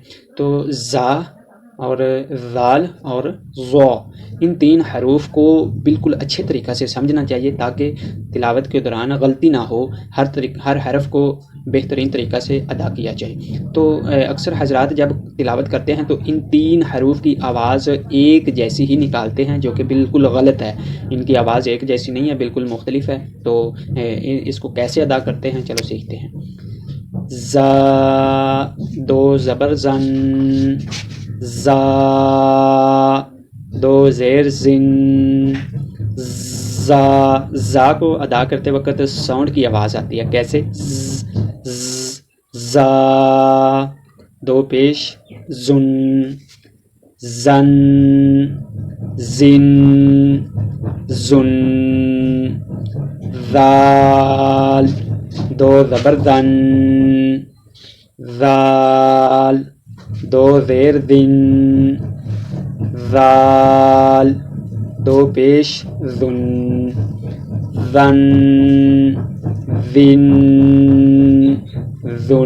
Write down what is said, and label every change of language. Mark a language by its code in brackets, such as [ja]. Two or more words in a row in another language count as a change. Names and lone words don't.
[ur] تو زا اور ذال اور ظو، ان 3 حروف کو بالکل اچھے طریقہ سے سمجھنا چاہیے تاکہ تلاوت کے دوران غلطی نہ ہو، ہر حرف کو بہترین طریقہ سے ادا کیا جائے۔ تو اکثر حضرات جب تلاوت کرتے ہیں تو ان 3 حروف کی آواز ایک جیسی ہی نکالتے ہیں، جو کہ بالکل غلط ہے۔ ان کی آواز ایک جیسی نہیں ہے، بالکل مختلف ہے۔ تو اس کو کیسے ادا کرتے ہیں، چلو سیکھتے ہیں۔ زا 2 زبر زن، زا 2 زیر زن، زا کو ادا کرتے وقت ساؤنڈ کی آواز آتی ہے کیسے؟ زا 2 پیش زن، زن زن زن۔ ذال 2 زبر ذن، ذال 2 زیر ذن، ذال 2 پیش ذن، ذن ذن ذن.